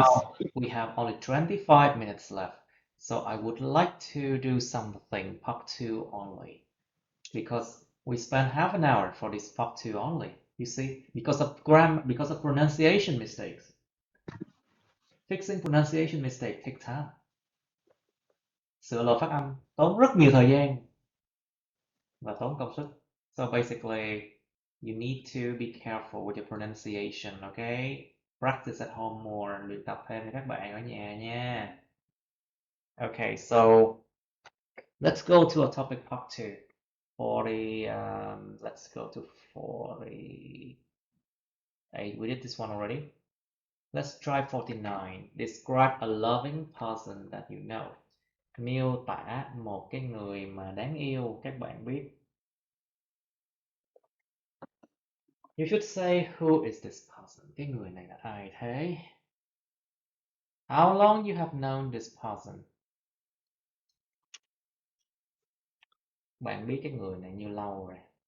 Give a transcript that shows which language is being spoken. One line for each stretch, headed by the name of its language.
English: Now we have only 25 minutes left, so I would like to do something part 2 only, because we spent half an hour for this part 2 only. You see, because of because of pronunciation mistakes. Fixing pronunciation mistake take time.
Vietnamese: Sửa lỗi phát âm tốn rất nhiều thời gian và tốn công sức.
English: So basically, you need to be careful with your pronunciation, okay? Practice at home more,
Vietnamese: luyện tập thêm với các bạn ở nhà nha.
English: Okay, so let's go to a topic part 2. 40, let's go to 48. We did this one already. Let's try 49. Describe a loving person that you know.
Vietnamese: Miêu tả một cái người mà đáng yêu các bạn biết.
English: You should say, who is this person?
Vietnamese: Cái người này là ai thế?
English: How long you have known this person?
Vietnamese: Bạn biết cái người này như lâu rồi.